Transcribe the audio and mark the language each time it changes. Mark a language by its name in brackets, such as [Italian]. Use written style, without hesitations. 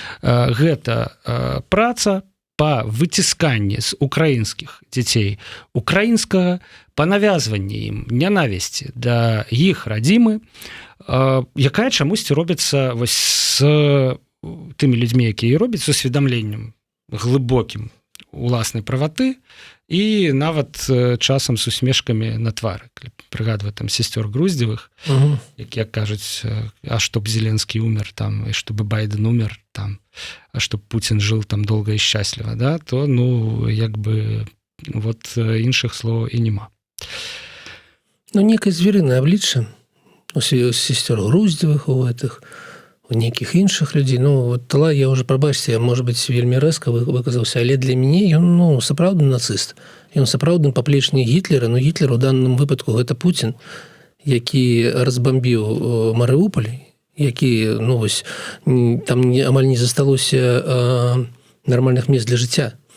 [Belarusian] Гэта праца па выцісканні з украінскіх дзяцей украінскага, па навязванні ім нянавісці да іх радзімы, якая чамусьці робіцца вось з тымі людзьмі, якія робяць, з усведамленнем глыбокім уласнай праваты і нават часам з усмешкамі на твары. Прыгадваю там сестёр Груздзевых, якія кажуць, [Russian] а чтоб Зеленскі умер там, і чтобы Байден умер там, а чтоб Путин жил там долго и счастливо, [Belarusian] да, то, ну, як бы, вот іншых слоў і нема. Ну, некае звярынае аблічча у сестёр Груздзевых, у гэтых, у нейкіх іншых людзей. Ну, вот Талай, я уже, прабачце, может быть, вельмі рэзка выказаўся, але для мяне ён, ну, сапраўдны нацыст. Ён сапраўдны паплечнік Гітлера, но Гітлер у данным выпадку гэта Путін, які разбамбіў Марыуполь, які, ну, вось, там амаль не засталося нармальных мест для жыцця.